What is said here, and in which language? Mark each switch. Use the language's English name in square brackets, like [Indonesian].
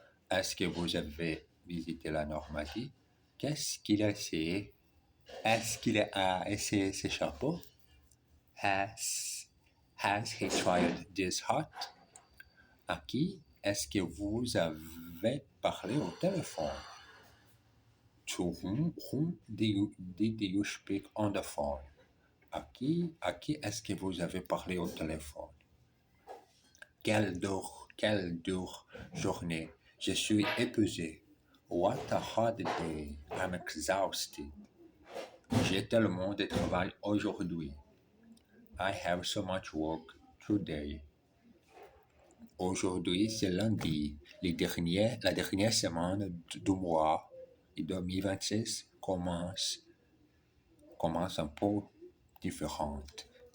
[French] Est-ce que vous avez visité la Normandie? Qu'est-ce qu'il a essayé? Est-ce qu'il a essayé ce chapeau? [English] Has he tried this hat? [French] À qui est-ce que vous avez parlé au téléphone? [English] To whom did you speak on the phone? [French] À qui est-ce que vous avez parlé au téléphone? Quelle dure journée. Je suis épuisé. [English] What a hard day. I'm exhausted. [French] J'ai tellement de travail aujourd'hui. [English] I have so much work today. [French] Aujourd'hui, c'est lundi. La dernière semaine du mois de 2026 commence un peu différente.